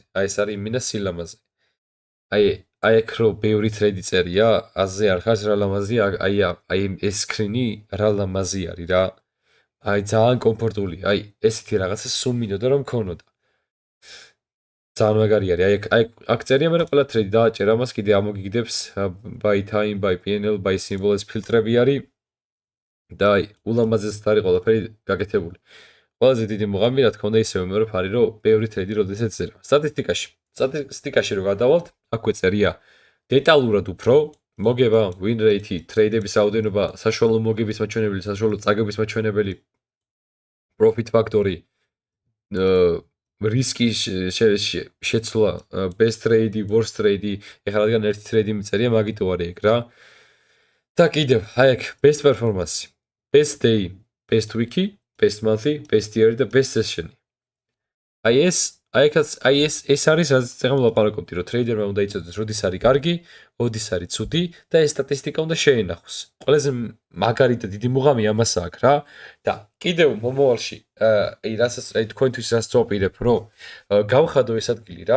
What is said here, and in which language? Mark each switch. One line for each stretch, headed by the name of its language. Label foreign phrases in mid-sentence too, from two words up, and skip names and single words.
Georgian: აი ეს არის იმინა სილამაზე. აი აქ რო ბევრი ტრეიდი წერია, აზე არ ხარს რა ლამაზი, აი ეს სკრინი რა ლამაზი არის რა. აი ძალიან კომფორტული, აი ესეთი რაღაცა სულ მინდოდა რომ მქონოდა. ძალიან მაგარი არის, აი აქ წერია მე ყველა ტრეიდი დააჭერ ამას კიდე ამოგიგდებს
English: by time, by PNL, by symbol
Georgian: ეს ფილტრები არის და აი ულამაზესად არის ყველაფერი გაკეთებული. ყველაზე დიდი მუღამი რა თქმა უნდა ისევ მეურვებ არის რომ ბევრი ტრეიდი როდესაც წერა. სტატისტიკაში რო გადავალთ, აქვე წერია დეტალურად უფრო მოგება,
English: win rate-ი,
Georgian: ტრეიდების რაოდენობა, საშუალო მოგების მაჩვენებელი, საშუალო წაგების მაჩვენებელი,
English: profit factor-ი,
Georgian: რისკის შეცვლა,
English: best trade-ი, worst trade-ი,
Georgian: ეხლა რადგან ერთი ტრეიდი მიწერია, მაგიტო არის ეგ რა. და კიდევ, აი აქ
English: best performance, best day, best week-ი, best month-ი, best year-ი
Georgian: და
English: best session-ი.
Georgian: აი ეს არის რაც წეგამ ლაპარაკობდი, რომ ტრეიდერმა უნდა იცოდეს, როდის არის კარგი, როდის არის ცუდი და ეს სტატისტიკა უნდა შეენახოს. ყველაზე მაგარი და დიდი მუღამი ამას აქვს რა. და კიდევ მომავალში, აი თქვენთვის რაც ვაპირებ, რომ გავხადო ეს ადგილი რა.